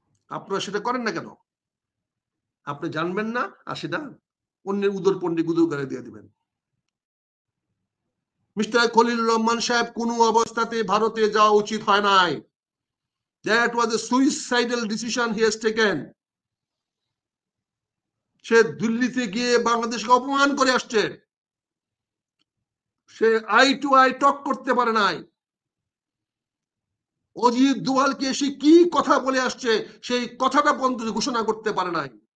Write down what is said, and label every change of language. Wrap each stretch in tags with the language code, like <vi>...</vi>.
<bn>আপনারা সেটা করেন না কেন? আপনি জানবেন না আর সেটা অন্যের উদর পন্ডি গুদর করে দিয়ে দিবেন। মিস্টার খলিলুর রহমান সাহেব কোনো অবস্থাতে ভারতে যাওয়া উচিত হয় নাই।</bn> <en>That was a suicidal decision he has taken.</en> <bn>সে দিল্লিতে গিয়ে বাংলাদেশকে অপমান করে আসছে, say I two I talk করতে পারে নাই। অজিত দোভালকে সে কি কথা বলে আসছে সেই কথাটা পর্যন্ত ঘোষণা করতে পারে নাই।</bn>